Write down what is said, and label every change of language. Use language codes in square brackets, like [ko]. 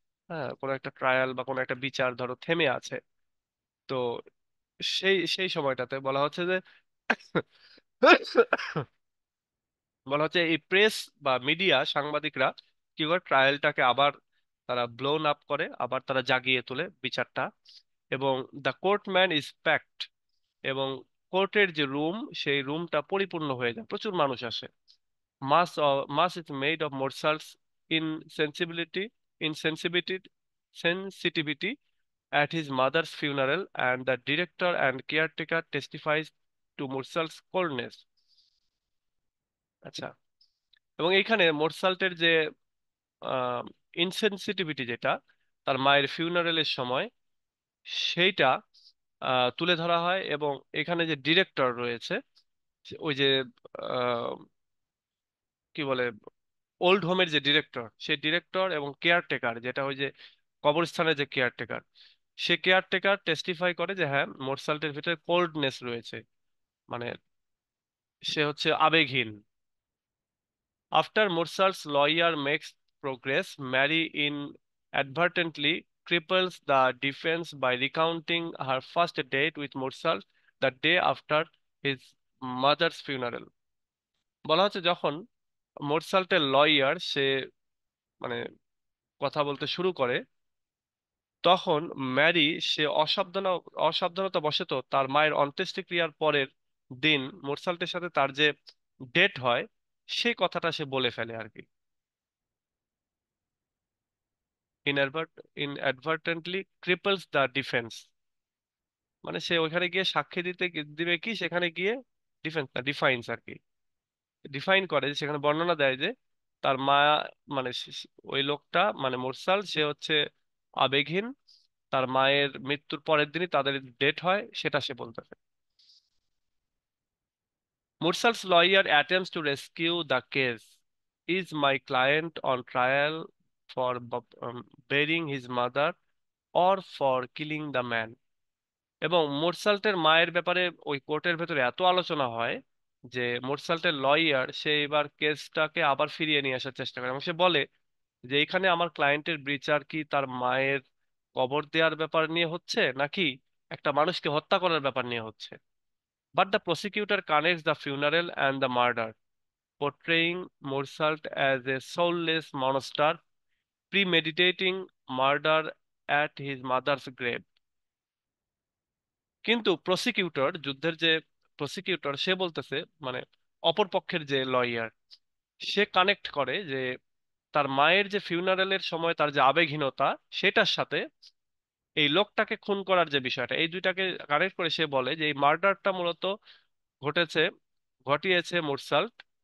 [bn] হ্যাঁ, কোনো একটা ট্রায়াল বা কোনো একটা বিচার ধরো থেমে আছে, তো সেই সেই সময়টাতে বলা হচ্ছে যে বলা হচ্ছে এই প্রেস বা মিডিয়া সাংবাদিকরা কি করে ট্রায়ালটাকে আবার তারা ব্লোন আপ করে, আবার তারা জাগিয়ে তোলে বিচারটা। এবং [en] the courtroom is packed, [bn] এবং কোর্টের যে রুম সেই রুমটা পরিপূর্ণ হয়ে যায়, প্রচুর মানুষ আসে। [en] Mass is made of Morsal's insensibility, insensitivity, sensitivity at his mother's funeral, and the director and caretaker testifies to Morsal's coldness. [bn] আচ্ছা, এবং এইখানে মোরসাল্টের যে ইনসেনসিটিভিটি, যেটা তার মায়ের ফিউনারেলের সময়, সেইটা তুলে ধরা হয়। এবং এখানে যে ডিরেক্টর রয়েছে, ওই যে আহ, কি বলে, ওল্ড হোমের যে ডিরেক্টর, সেই ডিরেক্টর এবং কেয়ারটেকার, যেটা ওই যে কবরস্থানের যে কেয়ারটেকার, সে কেয়ারটেকার টেস্টিফাই করে যে হ্যাঁ মোরসাল্টের ভিতরে কোল্ডনেস রয়েছে, মানে সে হচ্ছে আবেগহীন। [en] After Meursault's lawyer makes progress, Marie inadvertently cripples the defense by recounting her first date with Morsalt the day after his mother's funeral. [bn] বলা হচ্ছে যখন মোরসাল্টের লয়ার সে মানে কথা বলতে শুরু করে, তখন ম্যারি সে অসাবধানতা বশত তার মায়ের অন্ত্যেষ্টিক্রিয়ার পরের দিন মোরসাল্টের সাথে তার যে ডেট হয় সেই কথাটা সে বলে ফেলে আর কি। [en] inadvertently cripples the defence, [bn] মানে সে ওইখানে গিয়ে সাক্ষী দিবে কি, সেখানে গিয়ে ডিফেন্স না ডিফাইন্স আর কি, ডিফাইন করে, সেখানে বর্ণনা দেয় যে তার মা, মানে ওই লোকটা মানে মোরসাল সে হচ্ছে আবেগহীন, তার মায়ের মৃত্যুর পরের দিনই তাদের ডেট হয় সেটা সে বলতেছে। [en] Mursal's lawyer attempts to rescue the case. Is my client on trial for burying his mother or for killing the man? [bn] এবং মোরসাল্টের মায়ের ব্যাপারে ওই কোর্টের ভেতরে এত আলোচনা হয় যে মোরসাল্টের লয়ার সে এবার কেসটাকে আবার ফিরিয়ে নিয়ে আসার চেষ্টা করে, এবং সে বলে যে এখানে আমার ক্লায়েন্টের বিচার কি তার মায়ের কবর দেওয়ার ব্যাপার নিয়ে হচ্ছে, নাকি একটা মানুষকে হত্যা করার ব্যাপার নিয়ে হচ্ছে। [en] But the prosecutor connects the funeral and the murder, portraying Morsalt as a soulless monster premeditating murder at his mother's grave. [bn] কিন্তু প্রসিকিউটর, যুদ্ধের যে প্রসিকিউটর, সে বলতেছে, মানে অপর পক্ষের যে লয়ার, সে কানেক্ট করে যে তার মায়ের যে ফিউনারেলের সময় তার যে আবেগহীনতা, সেটার সাথে এই লোকটাকে খুন করার যে বিষয়টা, এই দুইটাকে কানেক্ট করে সে বলে যে এই মার্ডারটা মূলত ঘটেছে ঘটিয়েছে মোরসাল্ট।